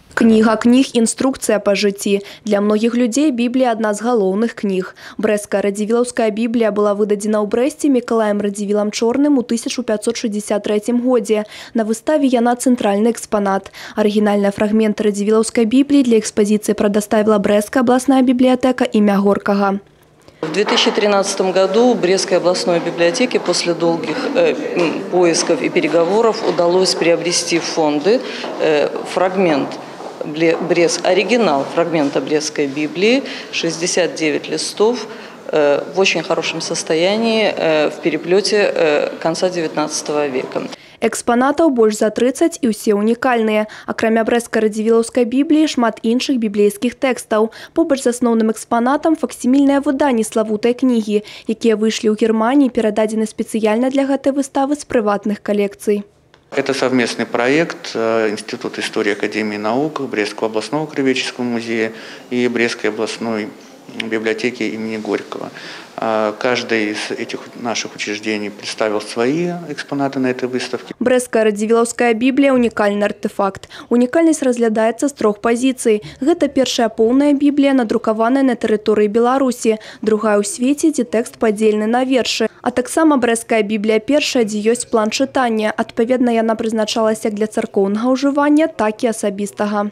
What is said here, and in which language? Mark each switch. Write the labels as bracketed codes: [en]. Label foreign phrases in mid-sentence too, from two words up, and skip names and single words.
[be] Кніга кніг – інструкція па жыцці. Для многіх людзей Біблія – адна з галоўных кніг. Брэсцкая радзівілаўская Біблія была выдадзена ў Брэсце Мікалаем Радзівілам Чорным у 1563 годзе. На выставе яна цэнтральны экспанат. Арыгінальныя фрагменты радзівілаўскай Бібліі для экспазіцыі прадаставіла Брэсцкая абласная бібліятэка імя Горкага. [ru] В 2013 году Брестской областной библиотеке после долгих поисков и переговоров удалось приобрести в фонды фрагмент оригинал фрагмента Брестской Библии, 69 листов, в очень хорошем состоянии, в переплете конца XIX века. [be] Экспанатаў больш за 30 і ўсе унікальныя. Акрамя Брэсцкай радзівілаўскай Бібліі шмат іншых біблейскіх тэкстаў. Побач з асноўным экспанатам факсімільныя выданні славутай кнігі, якія выйшлі ў Германії, перададзены спецыяльна для гэтай выставы з прыватных калекцый. [ru] Это совместный проект Института истории Академии наук, Брестского областного краеведческого музея и Брестской областной библиотеки имени Горького. Каждый из этих наших учреждений представил свои экспонаты на этой выставке. [be] Брэсцкая радзівілаўская Біблія – унікальны артефакт. Унікальнасць разглядаецца з трох пазіцый. Гэта першая поўная Біблія, надрукаваная на тэрыторыі Беларусі, другая ў свеце, дзе тэкст падзелены на вершы. А таксама Брэсцкая Біблія першая, дзе ёсць план чытання. Адпаведна, яна прызначалася як для царкоўнага ўжывання, так і асабістага.